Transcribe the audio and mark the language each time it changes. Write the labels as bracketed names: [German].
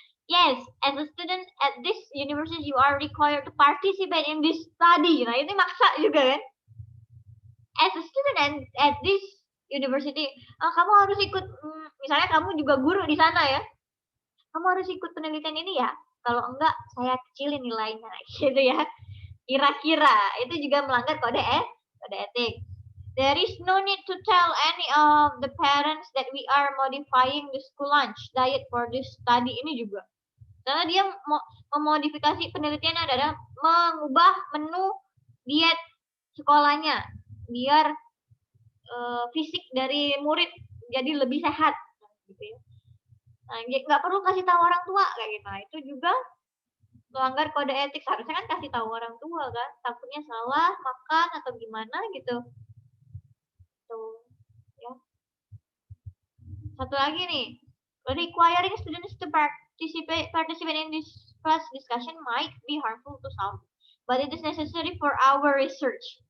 [English] Yes, as a student at this university, you are required to participate in this study. [Indonesian] Nah, ini maksa juga kan? [English] As a student at this university, [Indonesian] kamu harus ikut, misalnya kamu juga guru di sana ya, kamu harus ikut penelitian ini ya. Kalau enggak, saya kecilin nilainya, gitu ya. Kira-kira itu juga melanggar kode etik. [English] There is no need to tell any of the parents that we are modifying the school lunch diet for this study. [Indonesian] Ini juga. Karena dia memodifikasi penelitiannya adalah mengubah menu diet sekolahnya biar fisik dari murid jadi lebih sehat. Gitu ya. Nah, nggak perlu kasih tahu orang tua kayak gitu. Nah, itu juga melanggar kode etik. Harusnya kan kasih tahu orang tua kan, takutnya salah makan atau gimana gitu. Tuh, ya. Satu lagi nih, [English] requiring students to participate in this class discussion might be harmful to some, but it is necessary for our research.